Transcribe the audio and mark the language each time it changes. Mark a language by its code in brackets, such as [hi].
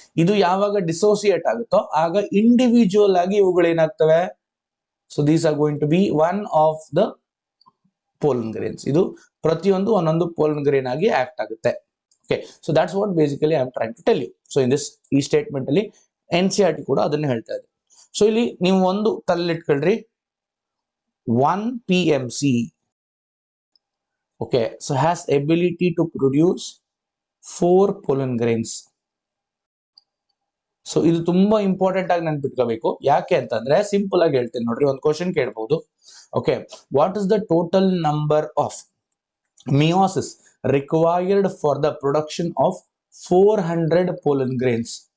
[kn] ಇದು ಯಾವಾಗ ಡಿಸೋಸಿಯೇಟ್ ಆಗುತ್ತೋ ಆಗ ಇಂಡಿವಿಜುವಲ್ ಆಗಿ ಇವುಗಳು ಏನಾಗ್ತವೆ, [en] So these are going to be one of the pollen grains. [kn] ಇದು ಪ್ರತಿಯೊಂದು ಒಂದೊಂದು ಪೋಲನ್ ಗ್ರೇನ್ ಆಗಿ ಆಕ್ಟ್ ಆಗುತ್ತೆ. [en] Okay, so that's what basically I am trying to tell you. [kn] So in this ಈ ಸ್ಟೇಟ್ಮೆಂಟ್ ಅಲ್ಲಿ NCERT ಕೂಡ ಅದನ್ನೇ ಹೇಳ್ತಾ ಇದೆ. ಸೊ ಇಲ್ಲಿ ನೀವು ಒಂದು ತಲೆಲಿಟ್ಕೊಳ್ರಿ, [en] 1 PMC, okay, so has ability to produce 4 pollen grains. [kn] So ಇದು ತುಂಬಾ ಇಂಪಾರ್ಟೆಂಟ್ ಆಗಿ ನೆನ್ಪಿಟ್ಕೋಬೇಕು. ಯಾಕೆ ಅಂತಂದ್ರೆ ಸಿಂಪಲ್ ಆಗಿ ಹೇಳ್ತೇನೆ ನೋಡ್ರಿ, ಒಂದು ಕ್ವಶನ್ ಕೇಳಬಹುದು. [en] Okay, what is the total number of meiosis required for the production of 400 pollen grains?